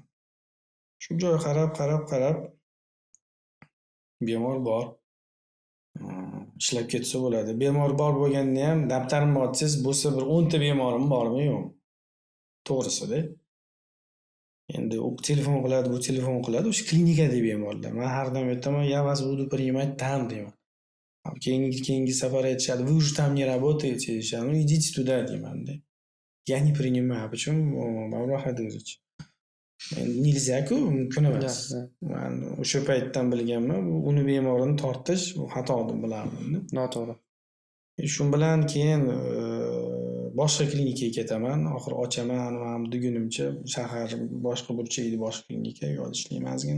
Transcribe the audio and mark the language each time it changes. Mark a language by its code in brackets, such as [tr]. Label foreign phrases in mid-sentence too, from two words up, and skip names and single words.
[uz] Shu joy qarab bemor bor. Ishlab ketsa bo'ladi. Bemor bor bo'lganda ham daftarimni ochsangiz, bo'lsa bir 10 ta bemorim bormi, yo'qmi? To'g'risida. Endi u telefon qiladi, bu telefon qiladi, o'sha klinikadagi bemorlar. Men har doim aytaman, [ru] "Я вас буду принимать там" [uz] deyman. Keyingi safar aytishadi, [ru] "Вы уже там не работаете" deyishadi. "Ну, идите туда" deyman-da. "Я не принимаю". Почему? [uz] Mavlo Hadirovich. Nilza-ku, mumkin emas. Men o'sha paytdan bilganman, uni bemorini tortish xato deb bilardim-da. Noto'g'ri. Shu bilan keyin boshqa klinikaga ketaman, oxir ochaman, men dugunimcha shahar boshqa burchagida boshqa klinikaga yo'l ishlayman ozgina.